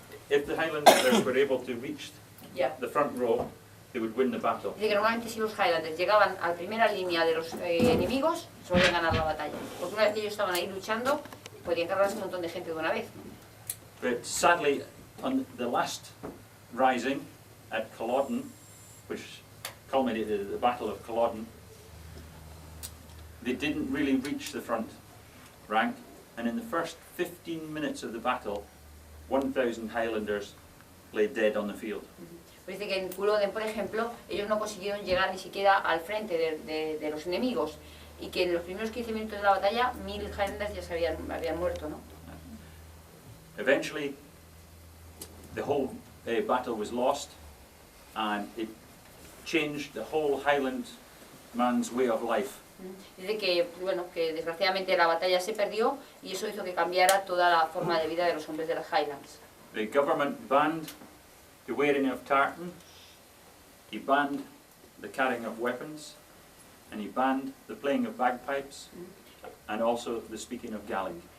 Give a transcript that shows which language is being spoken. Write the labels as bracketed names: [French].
[English] If the Highlanders were able to reach [Spanish] Ya. [English] the front row, they would win the battle. [Spanish] Dice que normalmente si los Highlanders llegaban a la primera línea de los enemigos, solían ganar la batalla. Porque una vez que ellos estaban ahí luchando, podían cargarse un montón de gente de una vez. [English] But sadly, on the last rising at Culloden, which culminated at the Battle of Culloden, they didn't really reach the front rank, and in the first 15 minutes of the battle, 1,000 Highlanders lay dead on the field. [Spanish] Pero dice que en Culloden, por ejemplo, ellos no consiguieron llegar ni siquiera al frente de los enemigos, y que en los primeros 15 minutos de la batalla, 1000 Highlanders ya se habían muerto, ¿no? [English] Eventually, the whole battle was lost, and it changed the whole Highland man's way of life. [Spanish] Dice que, bueno, que desgraciadamente la batalla se perdió y eso hizo que cambiara toda la forma de vida de los hombres de las Highlands. [English] The government banned the wearing of tartan, he banned the carrying of weapons, and he banned the playing of bagpipes, and also the speaking of Gaelic.